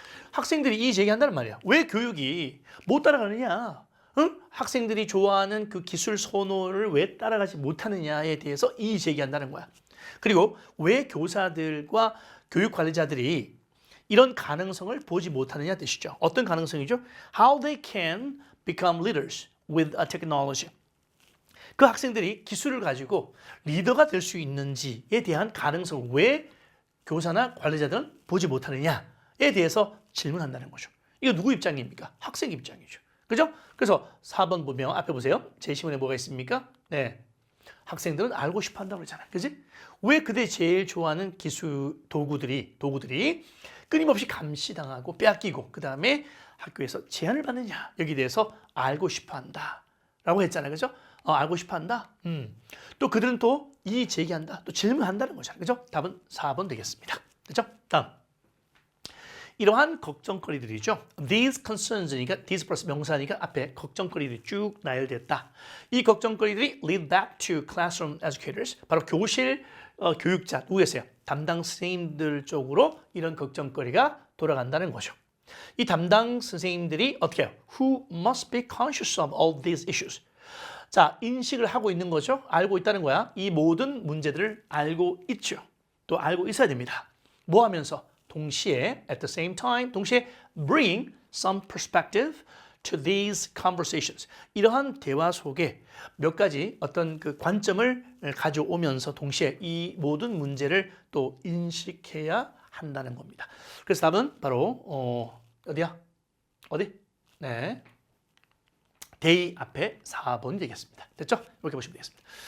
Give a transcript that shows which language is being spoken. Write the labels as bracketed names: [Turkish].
[Korean] 학생들이 이 제기한다는 말이야. 왜 교육이 못 따라가느냐? 응? 학생들이 좋아하는 그 기술 선호를 왜 따라가지 못하느냐에 대해서 이 제기한다는 거야. 그리고 왜 교사들과 교육 관리자들이 이런 가능성을 보지 못하느냐 뜻이죠. 어떤 가능성이죠? [English] How they can become leaders with a technology. [Korean] 그 학생들이 기술을 가지고 리더가 될 수 있는지에 대한 가능성을 왜 교사나 관리자들은 보지 못하느냐에 대해서 질문한다는 거죠. 이거 누구 입장입니까? 학생 입장이죠. 그죠? 그래서 4번 보면 앞에 보세요. 제시문에 뭐가 있습니까? 네. 학생들은 알고 싶어 한다고 그러잖아요. 그지? 왜 그들이 제일 좋아하는 기술 도구들이 끊임없이 감시당하고 빼앗기고 그 다음에 학교에서 제한을 받느냐 여기에 대해서 알고 싶어 한다 라고 했잖아요. 그죠? 알고 싶어 한다. 또 그들은 또 이 제기한다. 또 질문한다는 거잖아요. 그죠? 답은 4번 되겠습니다. 그죠? 다음. 이러한 걱정거리들이죠. [English] These concerns니까 these [Korean] 플러스 명사니까 앞에 걱정거리들이 쭉 나열됐다. 이 걱정거리들이 [English] lead back to classroom educators. [Korean] 바로 교실 교육자 누구겠어요? 담당 선생님들 쪽으로 이런 걱정거리가 돌아간다는 거죠. 이 담당 선생님들이 어떻게 해요? [English] Who must be conscious of all these issues. [Korean] 자, 인식을 하고 있는 거죠. 알고 있다는 거야. 이 모든 문제들을 알고 있죠. 또 알고 있어야 됩니다. 뭐 하면서? 동시에 [English] at the same time [Korean] 동시에 [English] bring some perspective to these conversations. [Korean] 이러한 대화 속에 몇 가지 어떤 그 관점을 가져오면서 동시에 이 모든 문제를 또 인식해야 한다는 겁니다. 그래서 답은 바로 어디야? 어디? 네. day 앞에 4번이 되겠습니다. 됐죠? 이렇게 보시면 되겠습니다.